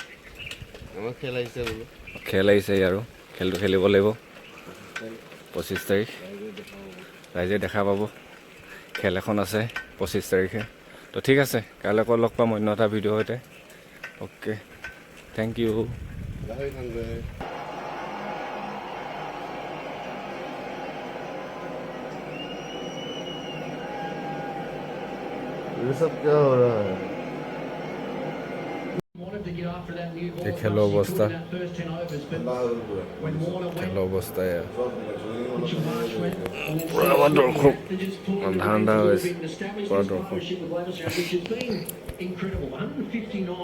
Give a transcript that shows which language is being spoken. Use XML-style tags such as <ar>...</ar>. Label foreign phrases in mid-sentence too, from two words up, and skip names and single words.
<as>খেল আহিছে আৰু খেলটো খেলিব লাগিব 25 তাৰিখ। ৰাইজে দেখা পাব, খেল এখন আছে 25 তাৰিখে। তো ঠিক আছে, কাইলৈ আকৌ লগ পাম অন্য এটা ভিডিঅ'ৰ সৈতে।</as> <en>okay, thank you.</en> <hi>ये सब क्या हो रहा है?</hi> <as>এই খেলৰ অৱস্থা, খেলৰ অৱস্থা এয়া। পূৰা আমাৰ দৰ্শক আন্ধা আন্ধা হৈ আছে, পূৰা দৰ্শক।</as>